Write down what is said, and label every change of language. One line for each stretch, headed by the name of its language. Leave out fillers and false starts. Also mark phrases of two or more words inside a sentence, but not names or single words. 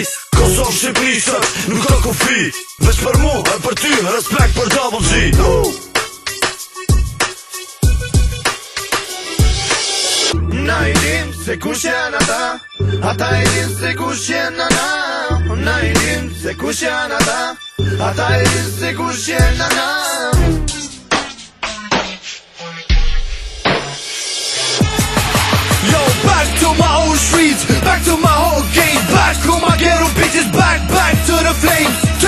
Albanian: Kosov, Shqipni, shët, nuk ka kufi, veç për mu, e për ty, respekt për Double G. Na i dim se kush janë ata i dim se kush janë ana. Na i dim se kush janë ata i dim se kush janë ana.
English: Yo, back to my old streets, back to my whole game, back to my ghetto bitches, back to the flames.